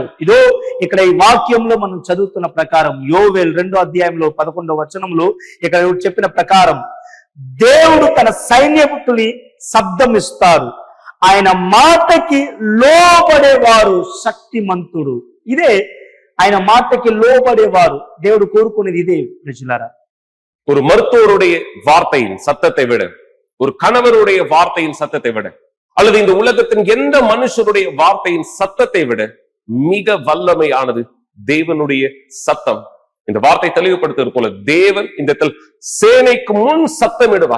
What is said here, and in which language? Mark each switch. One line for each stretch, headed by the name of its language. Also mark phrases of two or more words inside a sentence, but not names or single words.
Telugu: ఇదో ఇక్కడ ఈ వాక్యంలో మనం చదువుతున్న ప్రకారం యోవేల్ 2వ అధ్యాయంలో 11వ వచనంలో ఇక్కడ చెప్పిన ప్రకారం దేవుడు తన సైన్యపుని శబ్దం ఇస్తారు, ఆయన మాటకి లోబడేవారు శక్తిమంతుడు. ఇదే ఆయన మాటకి లోబడేవారు దేవుడు కోరుకునేది. ఇదే ప్రజలారా,
Tamil: ஒரு மருத்துவருடைய வார்த்தையின் சத்தத்தை விட, ஒரு கணவருடைய வார்த்தையின் சத்தத்தை விட, அல்லது இந்த உலகத்தின் எந்த மனுஷருடைய வார்த்தையின் சத்தத்தை விட மிக வல்லமையானது தேவனுடைய சத்தம். இந்த வார்த்தை தெளிவுபடுத்துவது போல தேவன் இந்த சேனைக்கு முன் சத்தமிடுவார்.